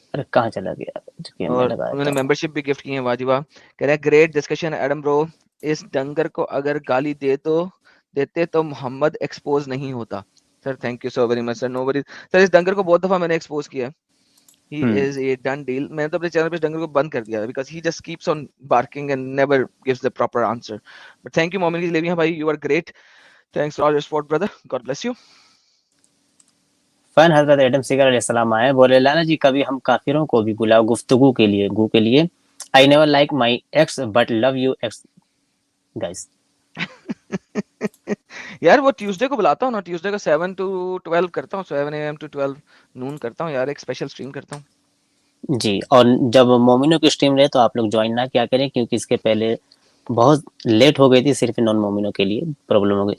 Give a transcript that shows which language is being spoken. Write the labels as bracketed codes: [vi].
[hi] अरे कहाँ चला गया. और उन्होंने मेंबरशिप भी गिफ्ट की है. वाह जी वाह. कह रहे हैं ग्रेट डिस्कशन एडम ब्रो. इस डंगर को अगर गाली देते तो मोहम्मद एक्सपोज नहीं होता. Sir thank you so very much sir. No worries sir. इस डंगर को बहुत दफा मैंने एक्सपोज किया. [en] He is a done deal. [hi] मैंने तो अपने चैनल पे डंगर को बंद कर दिया [en] because he just keeps on barking and never gives the proper answer. But thank you Momin की जलेबियां भाई, you are great. Thanks for all your support brother. God bless you. [hi] Fan Hazrat Adam सिगर अलैहिस्सलाम आए, बोले लाला जी कभी हम काफिरों को भी बुलाओ गुफ्तगू के लिए. [en] I never like my ex but love you ex guys. [hi] यार वो ट्यूसडे को बुलाता हूँ ना, ट्यूसडे को 7 to 12 करता हूँ, 7 AM to 12 नून करता हूँ यार, एक स्पेशल स्ट्रीम करता हूँ जी. और जब मोमिनों की स्ट्रीम रहे तो आप लोग ज्वाइन ना क्या करें, क्योंकि इसके पहले बहुत लेट हो गई थी, सिर्फ नॉन मोमिनों के लिए प्रॉब्लम हो गई.